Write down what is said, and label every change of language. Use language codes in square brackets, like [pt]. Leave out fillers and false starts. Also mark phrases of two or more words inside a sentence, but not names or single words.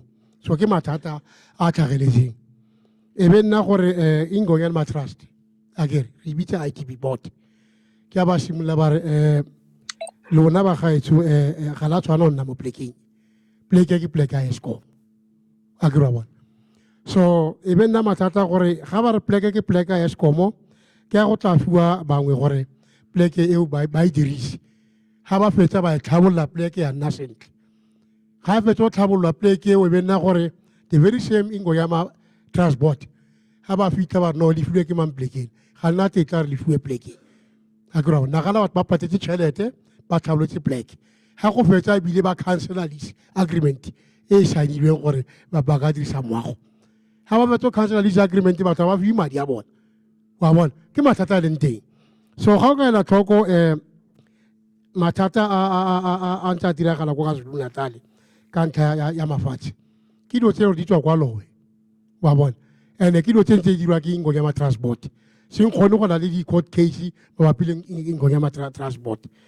[tn] So ke mathata a tlhageletseng. E be nna gore Ingonyama Trust agere re bitsa ITB board ke a ba simolola ba re lona ba gaetsho ga la tshwana nna mo plekeng pleke ke pleke a Eskom agere wa bona. So e be nna mathata gore ga ba re pleke ke pleke a Eskom ke a go tla fiwa bangwe gore pleke eo ba e dirise. Ha ba fetsa ba tlhabolola pleke ya nna sentle. Ga fetsa go tlhabolola pleke eo e be nna gore [en] the very same Ingonyama Trust board [tn] ha ba fitlha ba no di filwe ke mang plekeng ga nna tetla re lefuwe pleke a kry nagana batho ba patetse tšhelete ba tlhabolotse pleke ga go fetsa ebile ba cancela [en] lease agreement [tn] e saenilweng gore ba ka dirisa moago ga ba fetsa cancela [en] lease agreement [tn] batho ba fiwe madi a bona wa bona ke mathata a leng teng so ga o ka ela tlhoko mathata a ntse a diragala ko KwaZulu-Natal ka ntlha ya mafatshe ke dilo tse di tswa kwa lowe wa bona and-e ke dilo tse ntse dirwa ke Ingonyama Trust board seng kgone go na le di- [en] court case [tn] mabapi le Ingonyama Trust board